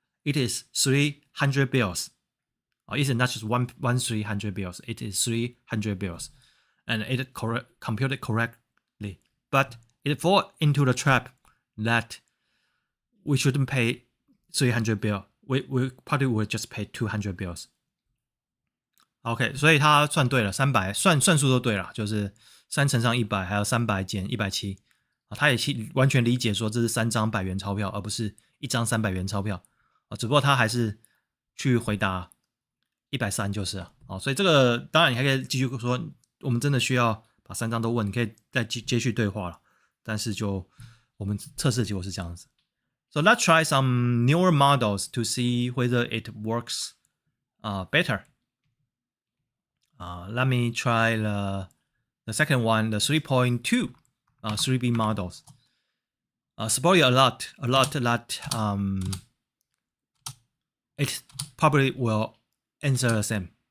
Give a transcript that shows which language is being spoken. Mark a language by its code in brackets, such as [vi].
[en] It is 300 bills. It is not just one 300 bills. It is 300 bills, and it computed correctly. But it fall into the trap that we shouldn't pay 300 bill. We probably would just pay 200 bills. [zh] OK， 所以他算对了，300算数都对了，就是3乘上100，还有300减170。他也完全理解说这是3张100元钞票，而不是1张300元钞票。只不过他还是去回答130就是了。所以这个当然你还可以继续说，我们真的需要把3张都问，你可以再接续对话了。但是就我们测试的结果是这样子。 [en] So let's try some newer models to see whether it works better. Let me try the second one, the 3.2 3B models. Spoil a lot that it probably will answer the same.